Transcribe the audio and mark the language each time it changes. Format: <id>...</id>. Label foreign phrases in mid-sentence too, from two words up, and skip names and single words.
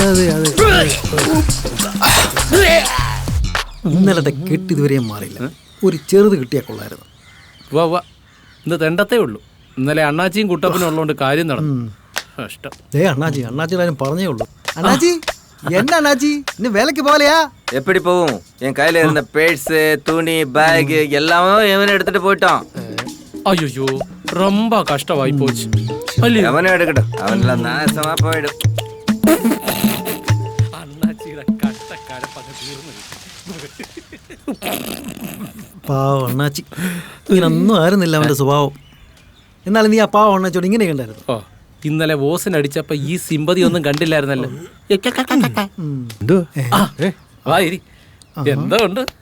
<ml>ഇന്നലത്തെ കെട്ട് ഇതുവരെയും മാറിയില്ല. ഒരു ചെറുത് കിട്ടിയാൽ കൊള്ളായിരുന്നു. ഇന്ന് തെണ്ടത്തേ ഉള്ളൂ. ഇന്നലെ അണ്ണാച്ചിയും കുട്ടപ്പനും ഉള്ളതുകൊണ്ട് കാര്യം നടന്നു. ഇഷ്ടം. അണ്ണാച്ചിയുടെ കാര്യം പറഞ്ഞേ ഉള്ളൂ.</ml> <ta>അണ്ണാച്ചി என்ன அண்ணாச்சி இன்னும் வேலைக்கு போகலையா? எப்படி போகும்? என் கையில இருந்த பேட்ஸ், துணி, பேக் எல்லாமே இவன் எடுத்துட்டு போயிட்டான். ஐயோ, ரொம்ப கஷ்டமாயி போச்சு. அவனை எடுக்கட்டும், அவனெல்லாம் நாசமா போயிடும்.</ta> <ml>அண்ணாச்சிയുടെ കഷ്ടക്കാരപ്പക തീർന്നു. പാവം അണ്ണാച്ചി, ഇങ്ങനൊന്നും ആയിരുന്നില്ല അവന്റെ സ്വഭാവം. എന്നാലും നീ ആ പാവം അണ്ണാച്ചോട് ഇങ്ങനെ കണ്ടായിരുന്നു. ഇന്നലെ ഓസിനടിച്ചപ്പോ ഈ സിമ്പതി ഒന്നും കണ്ടില്ലായിരുന്നല്ലോ. എന്താ ഉണ്ട്?</ml>